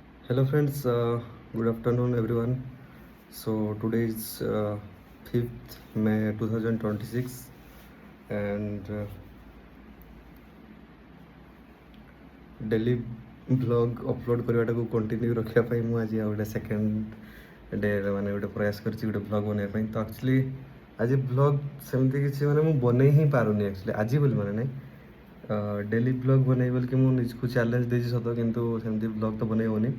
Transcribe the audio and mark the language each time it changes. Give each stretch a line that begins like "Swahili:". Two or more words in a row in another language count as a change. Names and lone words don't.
English: Hello friends, good afternoon everyone. So today is 5th May 2026 and daily vlog upload
Odia: କରିବାଟାକୁ କଣ୍ଟିନ୍ୟୁ ରଖିବା ପାଇଁ ମୁଁ ଆଜି ଆଉ ଗୋଟେ
English: second day
Odia: ମାନେ ଗୋଟେ ପ୍ରୟାସ କରିଛି ଗୋଟେ ଭ୍ଲଗ୍ ବନେଇବା ପାଇଁ। ତ ଆକ୍ଚୁଆଲି ଆଜି ଭ୍ଲଗ୍ ସେମିତି କିଛି ମାନେ ମୁଁ ବନେଇ ହିଁ ପାରୁନି ଆକ୍ଚୁଆଲି ଆଜି ବୋଲି ମାନେ ନାହିଁ।
English: daily vlog
Odia: ବନେଇବି ବୋଲିକି ମୁଁ ନିଜକୁ ଚ୍ୟାଲେଞ୍ଜ ଦେଇଛି ସତ, କିନ୍ତୁ ସେମିତି ଭ୍ଲଗ୍ ତ ବନେଇ ହେଉନି।